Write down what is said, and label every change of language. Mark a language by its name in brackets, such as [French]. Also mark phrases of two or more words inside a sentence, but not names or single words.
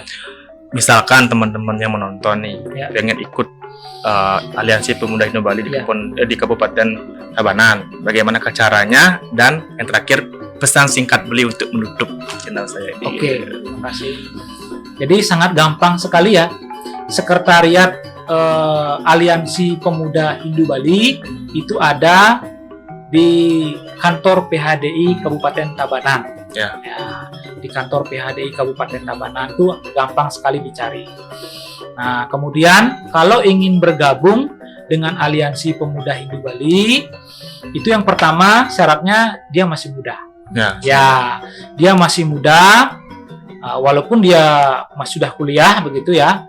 [Indonesian] Misalkan teman-teman yang menonton nih pengen ikut Aliansi Pemuda Hindu Bali di Kabupaten Tabanan, bagaimana caranya, dan yang terakhir pesan singkat beliau untuk menutup channel saya ini. Oke, terima kasih. Jadi sangat gampang sekali ya. Sekretariat Aliansi Pemuda Hindu Bali itu ada di kantor PHDI Kabupaten Tabanan. Ya. Di kantor PHDI Kabupaten Tabanan itu gampang sekali dicari. Nah, kemudian kalau ingin bergabung dengan Aliansi Pemuda Hindu Bali, itu yang pertama syaratnya dia masih muda. Ya, dia masih muda, walaupun dia masih sudah kuliah begitu ya.